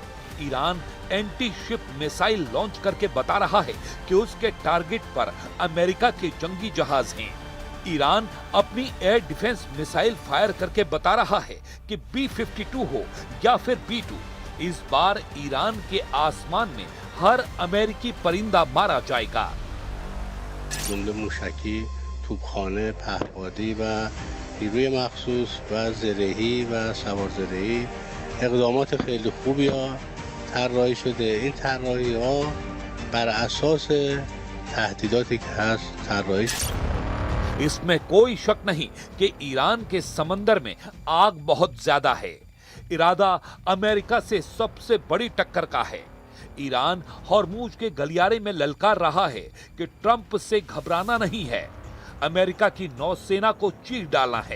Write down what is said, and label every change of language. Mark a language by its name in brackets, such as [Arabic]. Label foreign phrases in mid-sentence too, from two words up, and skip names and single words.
[Hindi] ईरान [English] anti ship missile [Hindi] लॉन्च करके बता रहा है कि उसके टारगेट पर अमेरिका के जंगी जहाज हैं। ईरान अपनी [English] air defense missile [Hindi] फायर करके बता रहा है कि B-52 हो या फिर B-2, इस बार ईरान के आसमान में हर अमेरिकी परिंदा मारा जाएगा। [Persian] جمله موشکی, توپخانه، پهپادی و نیروی مخصوص و زرهی و سوارزرهی اقدامات خیلی خوبی طراحی شده. این طراحی ها بر اساس تهدیداتی که هست طراحی شده. [Hindi] इसमें कोई शक नहीं कि ईरान के समंदर में आग बहुत ज्यादा है। इरादा अमेरिका से सबसे बड़ी टक्कर का है। ईरान हॉर्मुज के गलियारे में ललकार रहा है कि ट्रंप से घबराना नहीं है, अमेरिका की नौसेना को चीर डालना है।